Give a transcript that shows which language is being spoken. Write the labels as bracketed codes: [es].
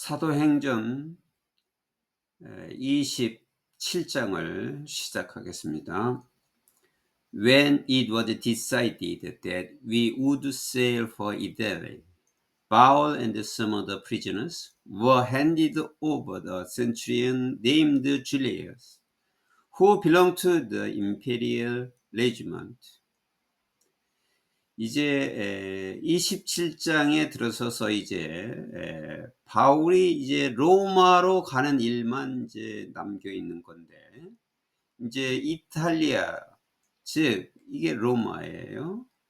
[ko] 사도행전 27장을 시작하겠습니다. [en] When it was decided that we would sail for Italy, Paul and some of the prisoners were handed over to a centurion named Julius, who belonged to the imperial regiment. [ko] 이제 27장에 들어서서 이제 바울이 이제 로마로 가는 일만 이제 남겨 있는 건데, 이제 이탈리아, 즉 이게 로마예요.